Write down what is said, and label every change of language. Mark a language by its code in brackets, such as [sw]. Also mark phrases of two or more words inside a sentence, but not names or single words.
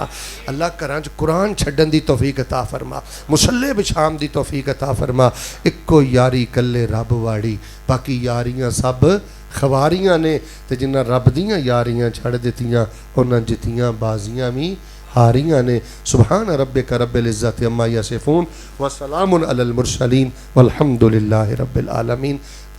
[pa] اللہ گھراں چ قرآن چھڈن دی توفیق عطا فرما، مصلے بچھان دی توفیق عطا فرما. اکو یاری کلے رب واڑی، باقی یاریاں سب خواریاں نے. تے جنہاں رب دیاں یاریاں چھڈ دتیاں انہاں جتیاں بازیاں بھی ہاریاں نے. [ar] سبحان ربك رب العزة عما يصفون وسلام على المرسلين والحمد لله رب العالمين.